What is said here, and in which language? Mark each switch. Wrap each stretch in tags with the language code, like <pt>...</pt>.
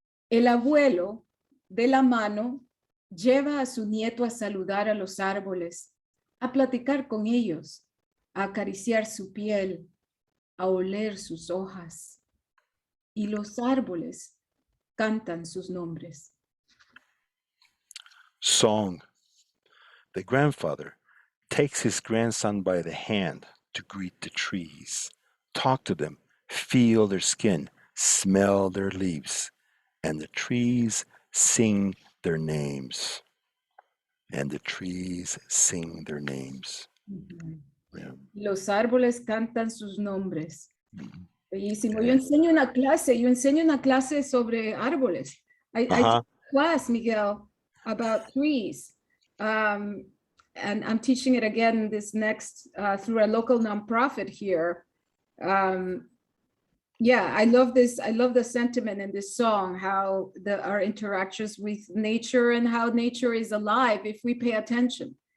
<es>El abuelo, de la mano, lleva a su nieto a saludar a los árboles, a platicar con ellos, a acariciar su piel, a oler sus hojas. Y los árboles cantan sus nombres.</es> <en>Song. The grandfather takes his grandson by the hand to greet the trees, talk to them, feel their skin, smell their leaves, and the trees sing their names. And the trees sing their names.</en> <es>Los árboles cantan sus nombres. Bellísimo. Yo enseño una clase sobre árboles.</es> <en>I teach a class, Miguel, about trees. And I'm teaching it again this next through a local nonprofit here. I love this. I love the sentiment in this song, how our interactions with nature and how nature is alive if we pay attention.</en>